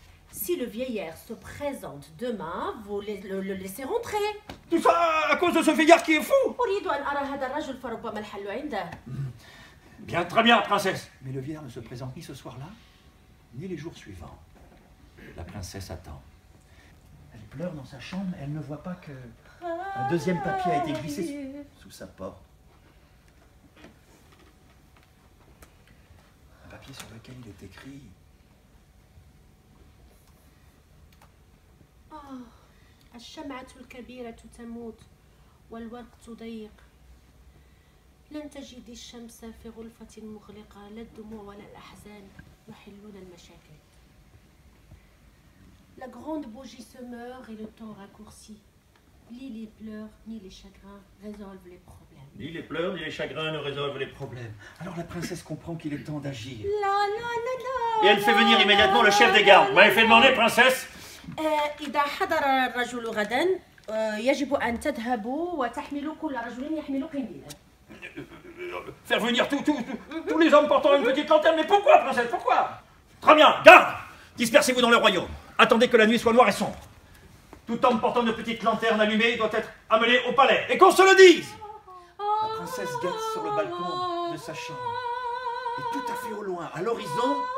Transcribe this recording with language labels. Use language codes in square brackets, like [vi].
[fr] Si le vieillard se présente demain, vous le laissez rentrer. Tout ça à cause de ce vieillard qui est fou. [ar] أريد أن أرى هذا الرجل فربما الحل عنده. [fr] Bien, très bien, princesse. Mais le vieillard ne se présente ni ce soir-là, ni les jours suivants. La princesse attend. Elle pleure dans sa chambre, elle ne voit pas que un deuxième papier a été glissé sous sa porte. Un papier sur lequel il est écrit: [ar] الشمعة الكبيرة تموت والوقت ضيق. لن تجدي الشمس في غرفة مغلقة، لا الدموع ولا الأحزان يحلون المشاكل. [fr] La grande bougie se meurt et le temps raccourci. Ni les pleurs, ni les chagrins résolvent les problèmes. Ni les pleurs, ni les chagrins ne résolvent les problèmes. Alors la princesse comprend qu'il est temps d'agir. La la la la. Et elle fait venir immédiatement le chef des gardes. Vous m'avez fait demander, princesse? [ar] إذا حضر الرجل غدا يجب أن تذهبوا وتحملوا كل رجل يحمل قنديلا. [fr] Faire venir tous les hommes portant une petite lanterne. Mais pourquoi, princesse? Pourquoi? Très bien, garde! Dispersez-vous dans le royaume. Attendez que la nuit soit noire et sombre. Tout homme portant une petite lanterne allumée doit être amené au palais. Et qu'on se le dise! La princesse guette sur le balcon de sa chambre. Et tout à fait au loin, à l'horizon...